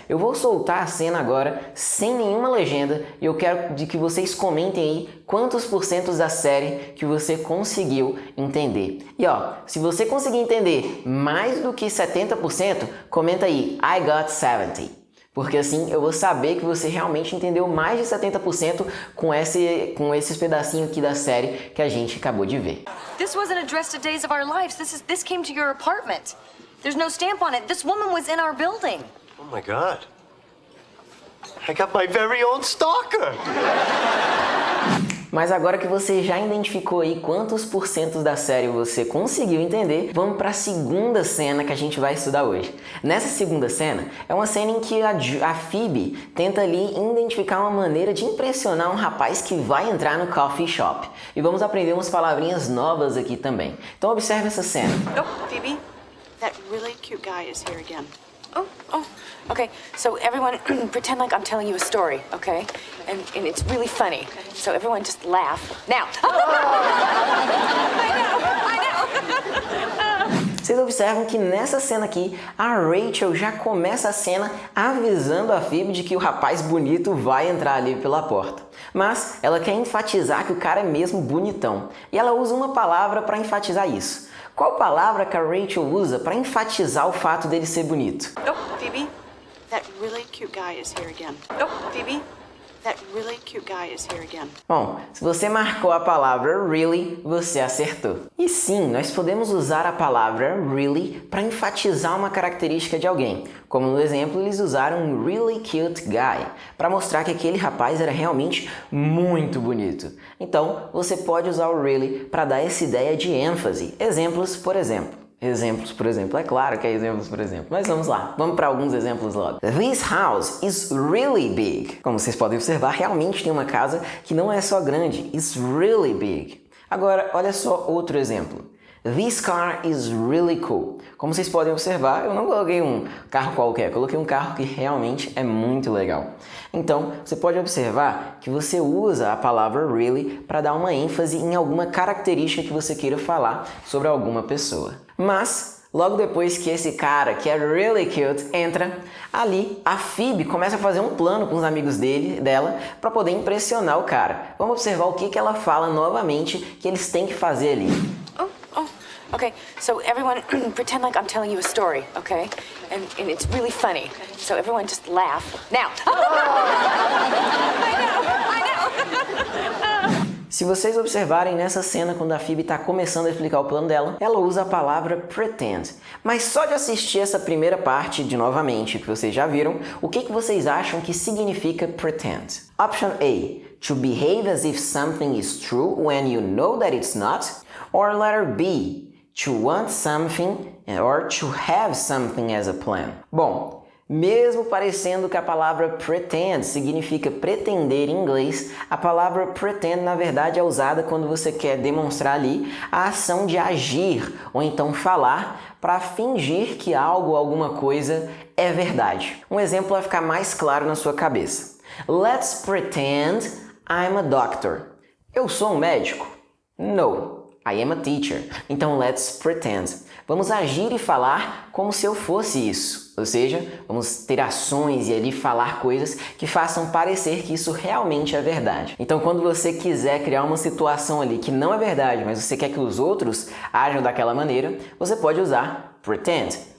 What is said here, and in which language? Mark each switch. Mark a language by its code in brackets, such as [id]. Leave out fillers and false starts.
[pt] Eu vou soltar a cena agora sem nenhuma legenda e eu quero que vocês comentem aí quantos % da série que você conseguiu entender. E ó, se você conseguir entender mais do que 70%, comenta aí, [en] I got 70%. [pt] Porque assim eu vou saber que você realmente entendeu mais de 70% com esses pedacinhos aqui da série que a gente acabou de ver. [en] This wasn't addressed to Days of Our Lives. This came to your apartment. There's no stamp on it. This woman was in our building. Oh my God. I got my very own stalker. [pt] Mas agora que você já identificou aí quantos % da série você conseguiu entender, vamos para a segunda cena que a gente vai estudar hoje. Nessa segunda cena, é uma cena em que a Phoebe tenta ali identificar uma maneira de impressionar um rapaz que vai entrar no coffee shop. E vamos aprender umas palavrinhas novas aqui também. Então observe essa cena. [en] Oh, Phoebe, that really cute guy is here again. Oh, okay. So everyone pretend like I'm telling you a story, okay? And it's really funny. So everyone just laugh. Now. [pt] Vocês observam que nessa cena aqui, a Rachel já começa a cena avisando a Phoebe de que o rapaz bonito vai entrar ali pela porta. Mas ela quer enfatizar que o cara é mesmo bonitão. E ela usa uma palavra para enfatizar isso. Qual palavra que a Rachel usa para enfatizar o fato dele ser bonito? [en] Oh, Phoebe, that really cute guy is here again. Oh, Phoebe, that really cute guy is here again. [pt] Bom, se você marcou a palavra really, você acertou. E sim, nós podemos usar a palavra really para enfatizar uma característica de alguém. Como no exemplo, eles usaram really cute guy para mostrar que aquele rapaz era realmente muito bonito. Então, você pode usar o really para dar essa ideia de ênfase. Exemplos, por exemplo. É claro que é exemplos, por exemplo. Mas vamos lá, vamos para alguns exemplos logo. [en] This house is really big. [pt] Como vocês podem observar, realmente tem uma casa que não é só grande, [en] it's really big. [pt] Agora, olha só outro exemplo. [en] This car is really cool. [pt] Como vocês podem observar, eu não coloquei um carro qualquer, coloquei um carro que realmente é muito legal. Então, você pode observar que você usa a palavra really para dar uma ênfase em alguma característica que você queira falar sobre alguma pessoa. Mas, logo depois que esse cara, que é really cute, entra, ali a Phoebe começa a fazer um plano com os amigos dela para poder impressionar o cara. Vamos observar o que ela fala novamente que eles têm que fazer ali. [en] Okay, so everyone pretend like I'm telling you a story, okay? And it's really funny. So everyone just laugh. Now. [pt] Se vocês observarem nessa cena, quando a Phoebe está começando a explicar o plano dela, ela usa a palavra pretend. Mas só de assistir essa primeira parte de novamente, que vocês já viram, o que vocês acham que significa pretend? [en] Option A, to behave as if something is true when you know that it's not. Or letter B, to want something or to have something as a plan. [pt] Bom, mesmo parecendo que a palavra pretend significa pretender em inglês, a palavra pretend na verdade é usada quando você quer demonstrar ali a ação de agir ou então falar para fingir que algo ou alguma coisa é verdade. Um exemplo vai ficar mais claro na sua cabeça. [en] Let's pretend I'm a doctor. [pt] Eu sou um médico? [en] No. I am a teacher. [pt] Então, [en] let's pretend. [pt] Vamos agir e falar como se eu fosse isso. Ou seja, vamos ter ações e ali falar coisas que façam parecer que isso realmente é verdade. Então, quando você quiser criar uma situação ali que não é verdade, mas você quer que os outros ajam daquela maneira, você pode usar pretend.